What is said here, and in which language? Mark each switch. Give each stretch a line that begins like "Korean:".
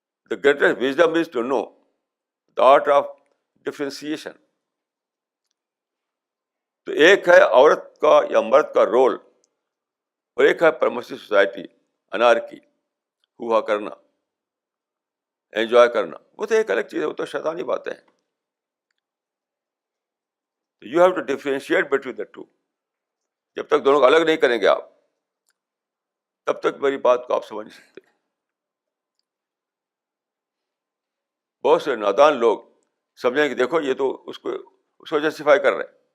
English: The greatest wisdom is to know the art of differentiation.
Urdu: تو ایک ہے عورت کا یا مرد کا رول، اور ایک ہے پرمسو سوسائٹی، انارکی، ہوا کرنا، انجوائے کرنا. وہ تو ایک الگ چیز ہے، وہ تو شیطانی باتیں ہیں.
English: You have to differentiate between the two.
Urdu: جب تک دونوں کو الگ نہیں کریں گے آپ، تب تک میری بات کو آپ سمجھ نہیں سکتے. بہت سے نادان لوگ سمجھیں کہ دیکھو یہ تو اس کو جسٹیفائی کر رہے ہیں.